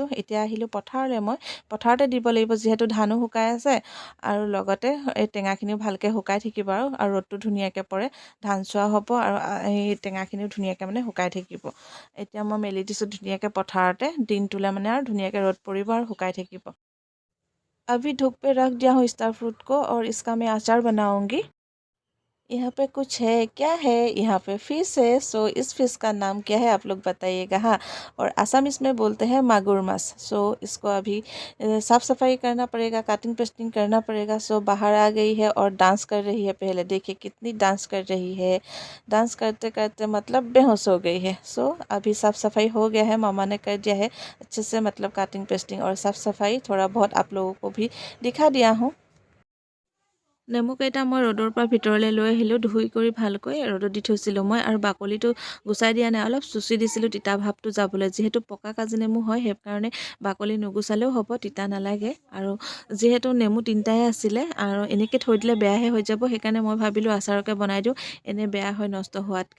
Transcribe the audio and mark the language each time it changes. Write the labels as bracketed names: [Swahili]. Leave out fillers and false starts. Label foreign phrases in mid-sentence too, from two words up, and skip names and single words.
[Assamese] এতিয়া আহিলোঁ পথাৰলৈ, মই পথাৰতে দিব লাগিব যিহেতু ধানো শুকাই আছে আৰু লগতে এই টেঙাখিনিও ভালকৈ শুকাই থাকিব আৰু ৰ'দটো ধুনীয়াকৈ পৰে, ধান চোৱা হ'ব আৰু এই টেঙাখিনিও ধুনীয়াকৈ মানে শুকাই থাকিব। এতিয়া মই মেলি দিছোঁ ধুনীয়াকৈ পথাৰতে, দিনটোলৈ মানে আৰু ধুনীয়াকৈ ৰ'দ পৰিব আৰু শুকাই থাকিব। [Hindi] अभी धूप पे रख दिया हूँ [English] star fruit [Hindi] को और इसका मैं अचार बनाऊंगी। यहाँ पे कुछ है, क्या है, यहाँ पे फिश है। सो इस फिश का नाम क्या है आप लोग बताइएगा। हाँ, और असमिस में बोलते हैं [Assamese] মাগুৰ মাছ। [Hindi] सो इसको अभी साफ़ सफाई करना पड़ेगा, [English] cutting pasting [Hindi] करना पड़ेगा। सो बाहर आ गई है और डांस कर रही है। पहले देखिए कितनी डांस कर रही है, डांस करते करते मतलब बेहोश हो गई है। सो अभी साफ़ सफाई हो गया है, मामा ने कर दिया है अच्छे से, मतलब [English] cutting pasting [Hindi] और साफ़ सफाई थोड़ा बहुत आप लोगों को भी दिखा दिया हूँ। [Assamese] নেমুকেইটা মই ৰ'দৰ পৰা ভিতৰলৈ লৈ আহিলোঁ, ধুই কৰি ভালকৈ ৰ'দত দি থৈছিলোঁ মই, আৰু বাকলিটো গুচাই দিয়া নাই, অলপ চুচি দিছিলোঁ তিতা ভাৱটো যাবলৈ। যিহেতু পকা কাজি নেমু হয় সেইকাৰণে বাকলি নুগুচালেও হ'ব, তিতা নালাগে। আৰু যিহেতু নেমু তিনিটাই আছিলে আৰু এনেকৈ থৈ দিলে বেয়াহে হৈ যাব, সেইকাৰণে মই ভাবিলোঁ আচাৰকে বনাই দিওঁ, এনেই বেয়া হয় নষ্ট হোৱাতকৈ।